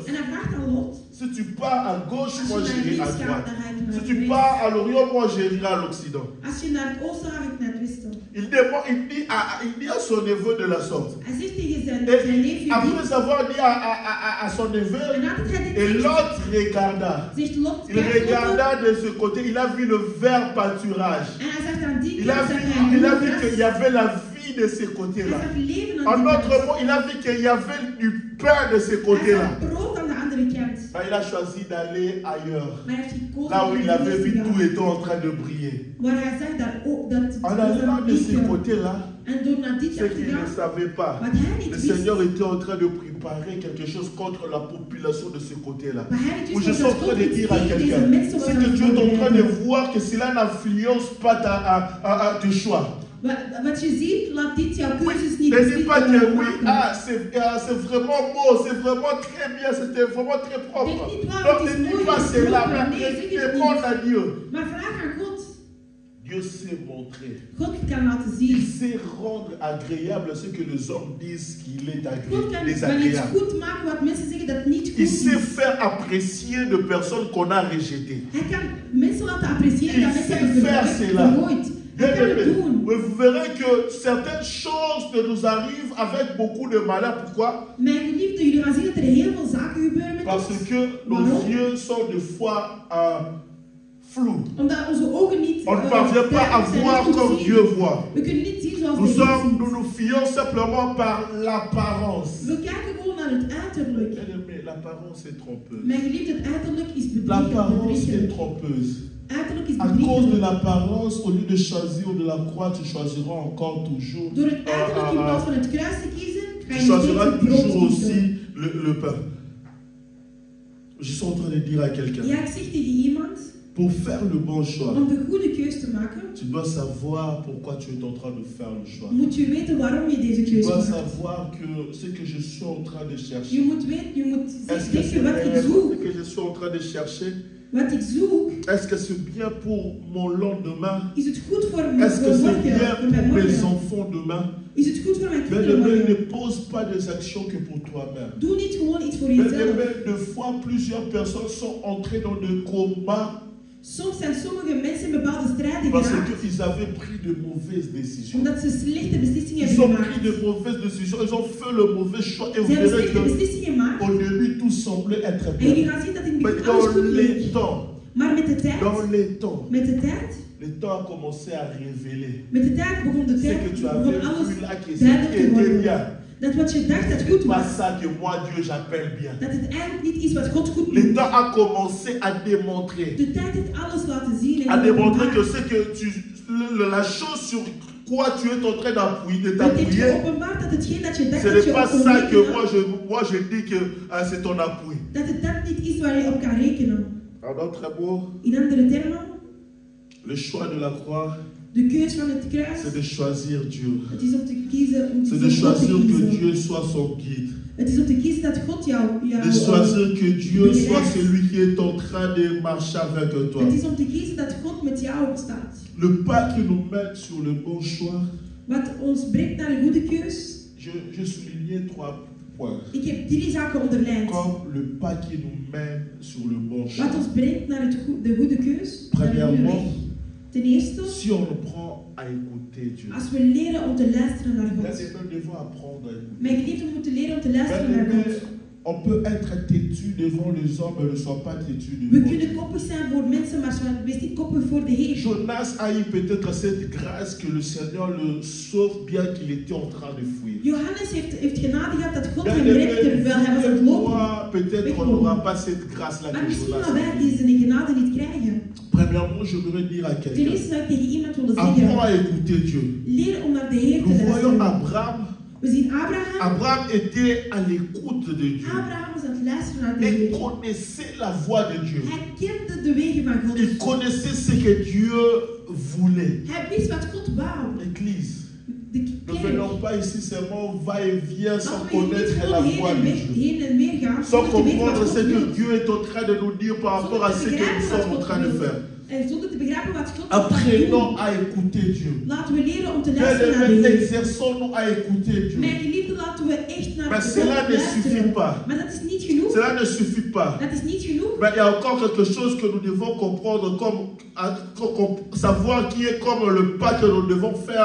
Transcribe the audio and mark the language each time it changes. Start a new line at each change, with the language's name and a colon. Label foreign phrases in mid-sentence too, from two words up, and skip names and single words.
Dutch: En hij vraagt aan Lot,
French: si tu pars à gauche, moi
Dutch: als je naar
French: j'irai à
Dutch: links gaat,
French: droite.
Dutch: dan ga ik
French: Si
Dutch: naar
French: tu
Dutch: rechts.
French: pars à l'Orient, moi j'irai à l'Occident.
Dutch: Als je naar het oosten gaat, ga ik naar het westen.
French: Il dit à son neveu de la sorte.
Dutch: Hij zegt tegen zijn
French: Et
Dutch: neefje,
French: après avoir dit à son neveu,
Dutch: en nadat hij dit
French: et
Dutch: zegt,
French: Lot regarda.
Dutch: zegt Lot,
French: Il
Dutch: kijk,
French: Lot, regarda de ce côté, il a vu le vert pâturage.
Dutch: en hij zegt aan die
French: Il a
Dutch: kant,
French: vu,
Dutch: zag hij
French: il a
Dutch: een
French: vu
Dutch: gras.
French: qu'il y avait la vie de ce
Dutch: Hij
French: côté-là.
Dutch: zag leven aan
French: En
Dutch: die
French: d'autres
Dutch: kant.
French: mots, il a vu qu'il y avait du pain de ce
Dutch: Hij
French: côté-là.
Dutch: zag brood aan de andere kant.
French: Ben, il a choisi d'aller ailleurs.
Dutch: Maar hij heeft gekozen
French: Là où
Dutch: om
French: il
Dutch: naar
French: avait
Dutch: links
French: vu
Dutch: te gaan.
French: tout était en train de briller.
Dutch: Waar hij zag dat
French: En allant de ce côté-là,
Dutch: en door naar dit
French: ce
Dutch: kant te
French: qu'il ne
Dutch: gaan,
French: savait pas,
Dutch: wat hij
French: le
Dutch: niet wist,
French: Seigneur était en train de préparer quelque chose contre la population de ce côté-là.
Dutch: wat hij niet
French: Où
Dutch: wist,
French: je
Dutch: was
French: suis en
Dutch: dat
French: train
Dutch: God
French: de
Dutch: iets
French: dire à
Dutch: tegen deze
French: quelqu'un,
Dutch: mensen
French: c'est
Dutch: was
French: que
Dutch: aan
French: tu
Dutch: het
French: es en train de
Dutch: voorbereiden.
French: voir que cela n'influence pas tes choix.
Dutch: Wat je ziet, laat dit jouw
French: Oui,
Dutch: keuzes niet
French: ne dis pas que oui,
Dutch: maken.
French: c'est vraiment beau, c'est vraiment très bien, c'était vraiment très propre.
Dutch: Dit niet waar,
French: Donc
Dutch: het is
French: ne dis
Dutch: mooi,
French: pas
Dutch: het is
French: cela,
Dutch: proper.
French: mais
Dutch: Nee, zeg het
French: demande
Dutch: niet.
French: à Dieu.
Dutch: Maar vraag aan God.
French: Dieu sait montrer.
Dutch: God kan laten
French: Il
Dutch: zien.
French: sait rendre agréable ce que les hommes disent qu'il est
Dutch: God kan wel iets
French: désagréable.
Dutch: goed maken wat mensen zeggen dat niet goed
French: Il
Dutch: is.
French: sait faire apprécier de personnes qu'on a rejetées.
Dutch: Hij kan mensen laten appreciëren
French: Il
Dutch: dat mensen
French: sait
Dutch: hebben
French: faire cela.
Dutch: vergooid. Hij kan het doen.
French: Mais vous verrez que certaines choses ne nous arrivent avec beaucoup de malheur. Pourquoi?
Dutch: Mijn geliefden, jullie gaan zien dat er heel veel zaken gebeuren met
French: Parce
Dutch: ons.
French: que nos
Dutch: Waarom?
French: yeux sont des fois flous.
Dutch: Omdat onze ogen niet
French: On ne parvient pas à
Dutch: duidelijk zijn,
French: voir
Dutch: niet goed
French: comme
Dutch: zien.
French: Dieu voit.
Dutch: We kunnen niet zien zoals
French: Nous
Dutch: de Heer ziet.
French: nous fions simplement par l'apparence.
Dutch: We kijken gewoon naar het uiterlijk.
French: Bien-aimé, l'apparence est trompeuse.
Dutch: Mijn geliefde, het uiterlijk is bedriegend.
French: L'apparence est
Dutch: bedriegelijk.
French: trompeuse.
Dutch: Uiterlijk is
French: À cause de
Dutch: bedriegelijk.
French: l'apparence, au lieu de choisir de la croix, tu choisiras encore toujours.
Dutch: Door het uiterlijk in plaats van het kruis te kiezen, ga
French: Tu
Dutch: je nog
French: choisiras
Dutch: steeds het brood
French: toujours
Dutch: kiezen.
French: aussi le pain. Je suis en train de dire à quelqu'un,
Dutch: Ja, ik zeg tegen iemand,
French: pour faire le bon choix,
Dutch: om de goede keus te maken,
French: tu dois savoir pourquoi tu es en train de faire le choix.
Dutch: moet je weten waarom je deze
French: Tu
Dutch: keus
French: dois
Dutch: maakt.
French: savoir que ce que je suis en train de
Dutch: Je
French: chercher,
Dutch: moet weten, je moet
French: est-ce que c'est
Dutch: zeggen wat ik
French: réellement
Dutch: zoek.
French: ce que je suis en train de chercher?
Dutch: Wat ik zoek,
French: Est-ce que c'est bien pour mon lendemain?
Dutch: is het goed voor mijn
French: Est-ce que c'est bien
Dutch: morgen, voor mijn
French: pour mes
Dutch: morgen?
French: enfants demain?
Dutch: Is het goed voor mijn
French: Mais
Dutch: kinderen
French: ne
Dutch: morgen?
French: pose pas des actions que pour toi-même.
Dutch: Doe niet gewoon iets voor
French: Mais
Dutch: jezelf.
French: de fois, plusieurs personnes sont entrées dans des combats
Dutch: Soms zijn sommige mensen in bepaalde strijden
French: parce
Dutch: geraakt,
French: qu'ils avaient pris de mauvaises décisions.
Dutch: omdat ze slechte beslissingen
French: Ils
Dutch: hebben
French: ont
Dutch: gemaakt.
French: pris de mauvaises décisions, ils ont fait le mauvais choix. Et vous
Dutch: Ze hebben
French: verrez
Dutch: slechte beslissingen gemaakt
French: qu'au début, tout semblait être
Dutch: en jullie
French: bien.
Dutch: gaan zien dat in het
French: Mais
Dutch: begin alles
French: dans
Dutch: goed
French: les
Dutch: leek.
French: temps,
Dutch: Maar met de tijd,
French: le temps a commencé à révéler
Dutch: met de tijd begon de
French: ce
Dutch: tijd,
French: que tu
Dutch: begon
French: avais
Dutch: alles
French: vu là qui
Dutch: duidelijk te
French: était
Dutch: worden.
French: bien.
Dutch: Dat wat je dacht dat
French: C'est
Dutch: goed
French: pas
Dutch: was,
French: ça que moi, Dieu, j'appelle bien.
Dutch: dat het eigenlijk niet is wat God goed
French: Le
Dutch: doet.
French: temps a commencé à démontrer.
Dutch: De tijd heeft alles laten zien en
French: À démontrer que
Dutch: geopenbaard.
French: c'est que la chose sur quoi tu es en train d'appuyer, de
Dutch: Het heeft
French: t'appuyer,
Dutch: geopenbaard dat hetgeen dat je dacht
French: ce
Dutch: dat
French: n'est
Dutch: je
French: pas
Dutch: op kon
French: ça que
Dutch: rekenen,
French: moi je dis que c'est ton appui.
Dutch: dat het dat niet is waar je op kan rekenen.
French: En d'autres mots,
Dutch: In andere termen,
French: le choix de la croix,
Dutch: de keus van het kruis,
French: c'est de choisir Dieu.
Dutch: het is om te kiezen, om
French: C'est de
Dutch: voor God te
French: choisir que
Dutch: kiezen.
French: Dieu soit son guide.
Dutch: Het is om te kiezen dat God jou
French: De choisir que Dieu soit celui qui est en train de marcher avec toi.
Dutch: het is om te kiezen dat God met jou staat.
French: Le pas qui nous met sur le bon choix,
Dutch: Wat ons brengt naar een goede keus.
French: je soulignais 3 points.
Dutch: Ik heb 3 zaken onderlijnd.
French: Comme le pas qui nous mène sur le bon chemin.
Dutch: Wat ons brengt naar de goede keus. Naar de goede
French: Premièrement,
Dutch: weg. Ten eerste,
French: si on apprend à écouter Dieu,
Dutch: als we leren om te luisteren naar God.
French: nous devons apprendre à écouter.
Dutch: Mijn geliefden moeten leren om te luisteren naar
French: Mais
Dutch: God.
French: on peut être têtu devant les hommes, mais ne soit pas têtu
Dutch: We
French: devant
Dutch: kunnen
French: Dieu.
Dutch: koppig zijn voor mensen, maar wees niet koppig voor de Heer.
French: Jonas a eu peut-être cette grâce que le Seigneur le sauve bien qu'il était en train de fuir.
Dutch: Johannes heeft genade gehad dat God
French: Bien
Dutch: hem
French: aimé,
Dutch: redde terwijl hij was aan het lopen.
French: moi, peut-être on n'aura pas cette grâce-là
Dutch: Maar
French: que
Dutch: misschien
French: Jonas
Dutch: gaan wij
French: a eu.
Dutch: deze genade niet krijgen.
French: Premièrement, je voudrais dire à
Dutch: Ten
French: quelqu'un,
Dutch: eerste zou ik tegen iemand willen
French: apprends à
Dutch: zeggen,
French: écouter Dieu.
Dutch: leer om naar de Heer te
French: Nous voyons
Dutch: luisteren.
French: Abraham.
Dutch: We zien Abraham.
French: Abraham était à l'écoute de Dieu.
Dutch: Abraham was aan het luisteren naar de
French: Il
Dutch: Heer.
French: connaissait la voix de Dieu.
Dutch: Hij kende de wegen van God.
French: Il connaissait ce que Dieu voulait.
Dutch: Hij wist wat God wou.
French: Église, Ne venons pas ici seulement va-et-vient sans
Dutch: Laten we hier
French: connaître
Dutch: niet
French: la
Dutch: gewoon
French: voix de Dieu.
Dutch: heen en weer gaan,
French: Sans
Dutch: zonder te weten
French: comprendre
Dutch: wat
French: ce
Dutch: God
French: que
Dutch: wil.
French: Dieu est en train de nous dire par rapport à ce que nous sommes en train de faire.
Dutch: En zonder te begrijpen wat God wil
French: Apprenons
Dutch: doen.
French: à écouter Dieu.
Dutch: Laten we leren om te luisteren naar de
French: Bien-aimés,
Dutch: Heer.
French: exerçons-nous à écouter Dieu.
Dutch: Mijn geliefde, laten we echt naar Maar God
French: cela ne
Dutch: luisteren.
French: suffit pas.
Dutch: Maar dat is niet genoeg.
French: Cela ne suffit pas.
Dutch: Dat is niet genoeg.
French: Mais il y a encore quelque chose que nous devons comprendre, savoir qui est comme le pas que nous devons faire,